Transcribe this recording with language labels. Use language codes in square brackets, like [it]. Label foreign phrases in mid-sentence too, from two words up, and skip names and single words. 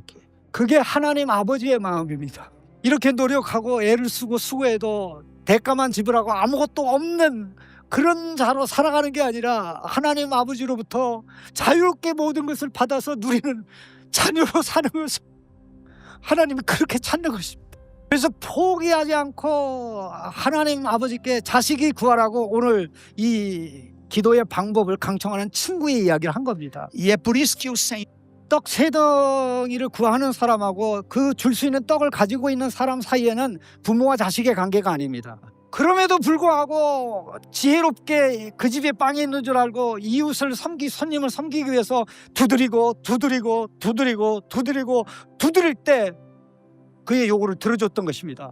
[ko] 그게 하나님 아버지의 마음입니다. 이렇게 노력하고 애를 쓰고 수고해도 대가만 지불하고 아무것도 없는 그런 자로 살아가는 게 아니라 하나님 아버지로부터 자유롭게 모든 것을 받아서 누리는 자녀로 사는 것을 하나님이 그렇게 찾는 것입니다. 그래서 포기하지 않고 하나님 아버지께 자식이 구하라고 오늘 이 기도의 방법을 강청하는 친구의 이야기를 한 겁니다. [pt] E é por isso que o Senhor [ko] 떡 세 덩이를 구하는 사람하고 그 줄 수 있는 떡을 가지고 있는 사람 사이에는 부모와 자식의 관계가 아닙니다. 그럼에도 불구하고 지혜롭게 그 집에 빵이 있는 줄 알고 이웃을 손님을 섬기기 위해서 두드리고 두드릴 때 그의 요구를 들어줬던 것입니다.